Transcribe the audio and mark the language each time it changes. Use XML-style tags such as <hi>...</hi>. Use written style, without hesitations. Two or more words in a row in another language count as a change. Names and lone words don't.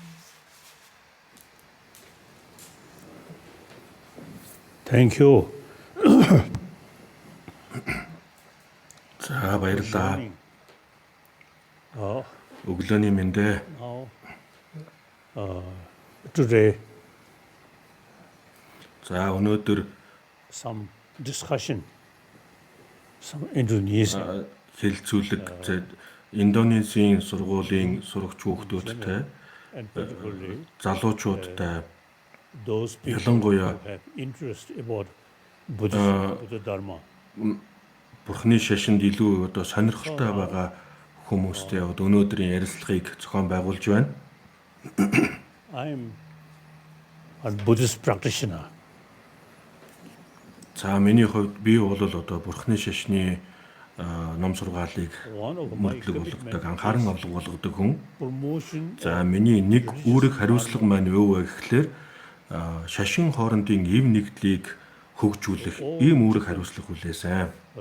<en>Thank you.</en> <mn>За баярлалаа. Өглөөний мэндэ.</mn> <en>Today</en> <mn>өнөөдөр</mn> <en>some discussion, some Indonesian.</en> <mn>Хэлцүүлэг Индонезийн сургуулийн сурагч хүүхдүүдтэй залуучуудтай ялангуяа Бурхны шашинд илүү одоо сонирхолтой байгаа хүмүүстэй өнөөдрийн ярилцлагыг зохион байгуулж байна.</mn> <en>I'm a Buddhist practitioner.</en> <mn>За миний хувьд би бол одоо Бурхны шашны ном сургаалыг мөрдлөг болгодог, анхааран авлага болгодог хүн. За миний нэг үүрэг хариуцлага маань юу вэ гэхлээр шашин хоорондын эв нэгдлийг хөгжүүлэх ийм үүрэг хариуцлага хүлээсэн.</mn>